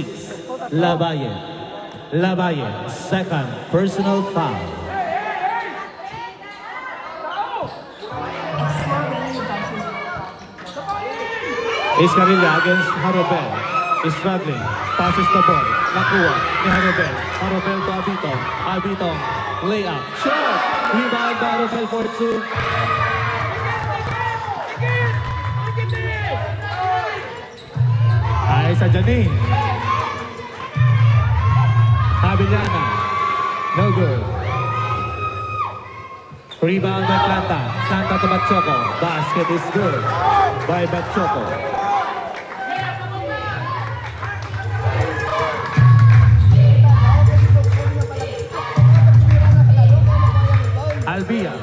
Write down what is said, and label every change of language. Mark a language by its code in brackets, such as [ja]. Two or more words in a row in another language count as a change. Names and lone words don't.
[en] Labayen. Labayen. Second personal foul. Iscarilla against Harubel. Is struggling. Passes the ball. [tl] Nakuha ni Harubel. [en] Harubel to Abitong. Abitong. Layup. Shot! Rebound by Harubel for 2. [tl] Ay sa Janine. [en] Abiliana. No good. Rebound by Atlanta. Atlanta to Bachoco. Basket is good by Bachoco. Albia.